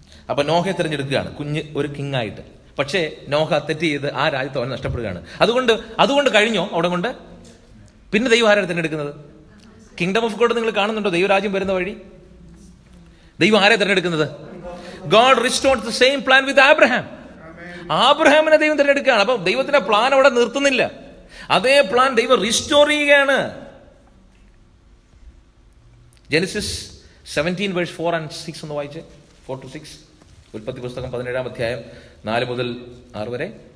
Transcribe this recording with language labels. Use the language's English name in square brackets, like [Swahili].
[Malayalam] അപ്പൊ നോഹയെ തിരഞ്ഞെടുക്കുകയാണ് കുഞ്ഞ് ഒരു കിങ് ആയിട്ട്. പക്ഷേ നോഹ തെറ്റ് ചെയ്ത് ആ രാജ്യത്ത് അവൻ നഷ്ടപ്പെടുകയാണ്. അതുകൊണ്ട് കഴിഞ്ഞോ അവിടെ കൊണ്ട്? പിന്നെ ദൈവം ആരാണ് തിരഞ്ഞെടുക്കുന്നത്? കിങ്ഡം ഓഫ് ഗോഡ് നിങ്ങൾ കാണുന്നുണ്ടോ? ദൈവരാജ്യം വരുന്ന വഴി ദൈവം ആരെ തിരഞ്ഞെടുക്കുന്നത്? [English] God restored the same plan with Abraham. [Malayalam] ആബ്രഹാമിനെ ദൈവം തിരഞ്ഞെടുക്കുകയാണ്. അപ്പൊ ദൈവത്തിന്റെ പ്ലാൻ അവിടെ നിർത്തുന്നില്ല. അതേ പ്ലാൻ ദൈവം റിസ്റ്റോർ ചെയ്യുകയാണ്. ജെനസിസ് 17 [English] verse 4 and 6 [Malayalam] ഒന്ന് വായിച്ചേ. 4 to 6. ഉൽപ്പത്തി പുസ്തകം 17-ാം അധ്യായം 4 മുതൽ 6 വരെ.